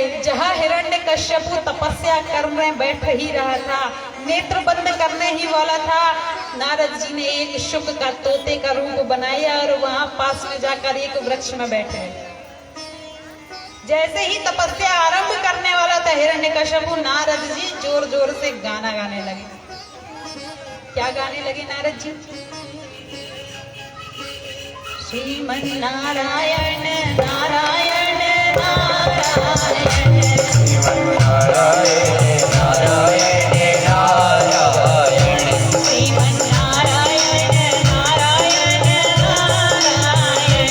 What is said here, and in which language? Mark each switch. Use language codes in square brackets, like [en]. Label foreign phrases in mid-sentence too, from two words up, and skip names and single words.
[hi] जहां हिरण्यकश्यप तपस्या करने बैठ ही रहा था, नेत्र बंद करने ही वाला था, नारद जी ने एक शुक का तोते का रूप बनाया और वहां पास में जाकर एक वृक्ष में बैठे। जैसे ही तपस्या आरंभ करने वाला था हिरण्यकश्यप, नारद जी जोर जोर से गाना गाने लगे। क्या गाने लगे नारद जी? श्रीमन नारायण नारायण नारायण, श्रीमन नारायण नारायण नारायण, श्रीमन नारायण नारायण नारायण,